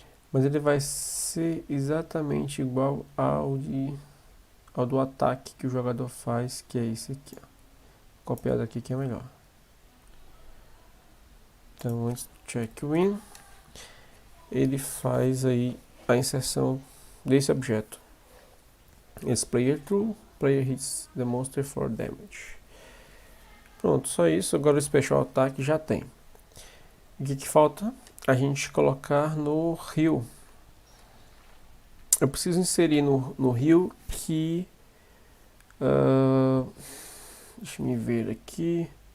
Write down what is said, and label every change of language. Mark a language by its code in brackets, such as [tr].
[pt] Mas ele vai ser exatamente igual ao do ataque que o jogador faz, que é esse aqui, ó. Copiado aqui que é melhor. Então antes do check win, ele faz aí a inserção desse objeto. Esse [en] player true, player hits the monster for damage. [pt] Pronto, só isso. Agora o Special Attack já tem. O que falta? A gente colocar no heal. Eu preciso inserir no heal que... deixa eu me ver aqui.